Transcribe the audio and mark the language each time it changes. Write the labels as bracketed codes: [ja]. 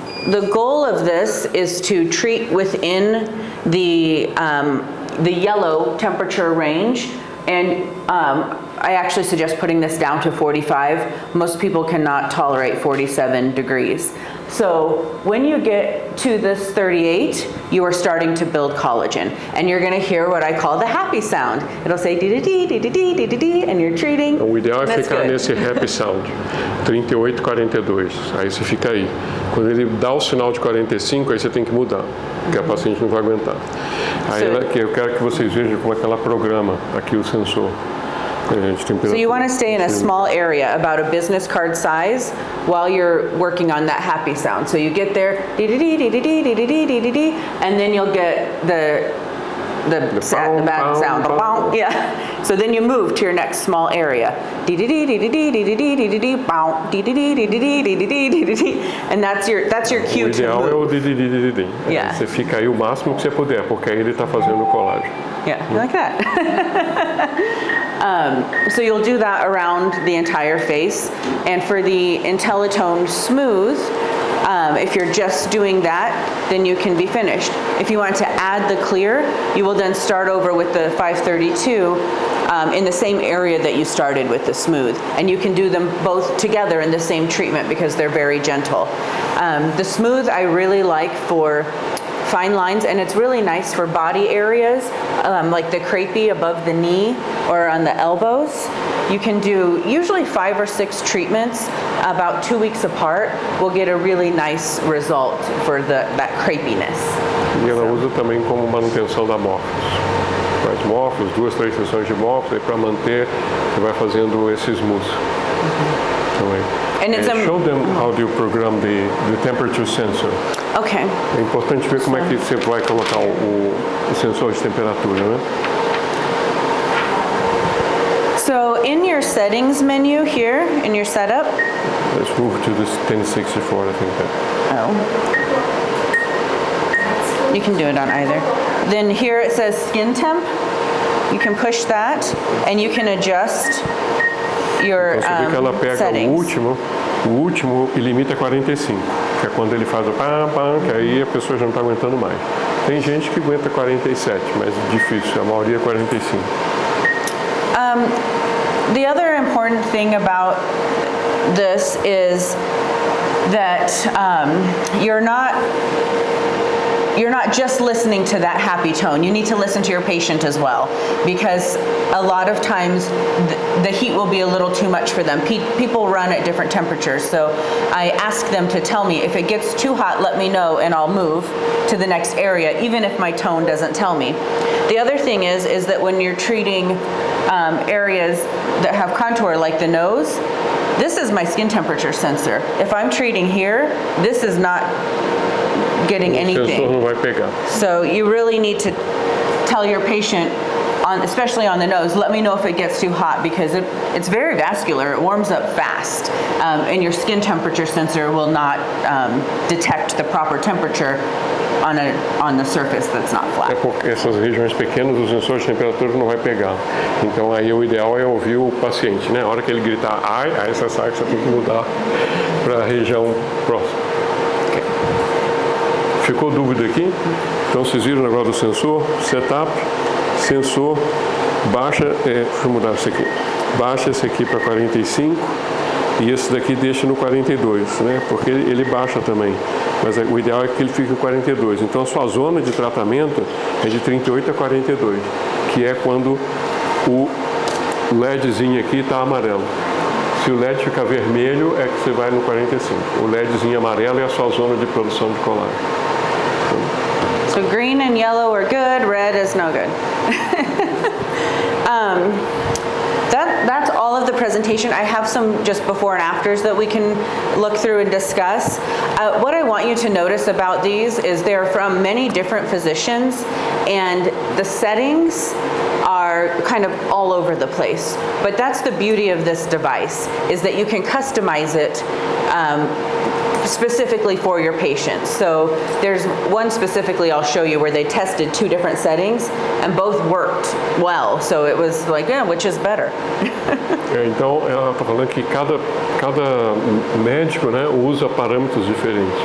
[en] The goal of this is to treat within the yellow temperature range, and I actually suggest putting this down to 45. Most people cannot tolerate 47 degrees. So when you get to this 38, you are starting to build collagen, and you're going to hear what I call the happy sound. It'll say dee-dee-dee, dee-dee-dee, dee-dee-dee, and you're treating. [pt] O ideal é ficar nesse [en] happy sound, [pt] 38, 42. Aí você fica aí. Quando ele dá o sinal de 45, aí você tem que mudar, porque a paciente não vai aguentar. Aí eu quero que vocês vejam como é que ela programa aqui o sensor. [en] So you want to stay in a small area, about a business card size, while you're working on that happy sound. So you get there, dee-dee-dee, dee-dee-dee, dee-dee-dee, dee-dee-dee, and then you'll get the bad sound. Yeah. So then you move to your next small area. Dee-dee-dee, dee-dee-dee, dee-dee-dee, dee-dee-dee, bow, dee-dee-dee, dee-dee-dee, dee-dee-dee, dee-dee-dee, and that's your cue to move. [pt] O ideal é o dee-dee-dee-dee-dee. [en] Yeah. [pt] Você fica aí o máximo que você puder, porque aí ele está fazendo o colágeno. [en] Yeah, like that. So you'll do that around the entire face. And for the Intellitone Smooth, if you're just doing that, then you can be finished. If you want to add the clear, you will then start over with the 532 in the same area that you started with the smooth. And you can do them both together in the same treatment because they're very gentle. The smooth I really like for fine lines, and it's really nice for body areas like the crepey above the knee or on the elbows. You can do usually 5 or 6 treatments about 2 weeks apart. We'll get a really nice result for that crepiness. [pt] E ela usa também como manutenção da morphos. Faz morphos, 2, 3 sessões de morphos, aí para manter, você vai fazendo esse smooth. Também. [en] And it's show them how do you program the temperature sensor. Okay. [pt] É importante ver como é que você vai colocar o sensor de temperatura, né? [en] So in your settings menu here, in your setup. Let's move to this 1064, I think that. Oh. You can do it on either. Then here it says skin temp. You can push that, and you can adjust your [pt] então, você vê que ela pega [en] settings. [pt] o último e limita 45, que é quando ele faz o pam, que aí a pessoa já não está aguentando mais. Tem gente que aguenta 47, mas é difícil, a maioria é 45. [en] The other important thing about this is that you're not just listening to that happy tone. You need to listen to your patient as well, because a lot of times the heat will be a little too much for them. People run at different temperatures, so I ask them to tell me if it gets too hot, let me know and I'll move to the next area, even if my tone doesn't tell me. The other thing is that when you're treating areas that have contour like the nose, this is my skin temperature sensor. If I'm treating here, this is not getting [pt] O sensor [en] anything. [pt] não vai pegar. [en] So you really need to tell your patient, especially on the nose, let me know if it gets too hot, because it's very vascular, it warms up fast, and your skin temperature sensor will not detect the proper temperature on the surface that's not [pt] É [en] flat. [pt] porque essas regiões pequenas, os sensores de temperatura não vai pegar. Então aí o ideal é ouvir o paciente, né? A hora que ele gritar ai, aí você sabe que você tem que mudar para a região próxima. Ok. Ficou dúvida aqui? Então vocês viram o negócio do sensor, setup, sensor, baixa, deixa eu mudar isso aqui, baixa esse aqui para 45 e esse daqui deixa no 42, né? Porque ele baixa também, mas o ideal é que ele fique no 42. Então a sua zona de tratamento é de 38 a 42, que é quando o LEDzinho aqui está amarelo. Se o LED ficar vermelho, é que você vai no 45. O LEDzinho amarelo é a sua zona de produção de colágeno. [en] So green and yellow are good, red is no good. That's all of the presentation. I have some just before and afters that we can look through and discuss. What I want you to notice about these is they're from many different physicians, and the settings are kind of all over the place. But that's the beauty of this device, is that you can customize it specifically for your patients. So there's one specifically I'll show you where they tested two different settings and both worked well. So it was like, yeah, which is better? [pt] Então, ela está falando que cada médico, né, usa parâmetros diferentes.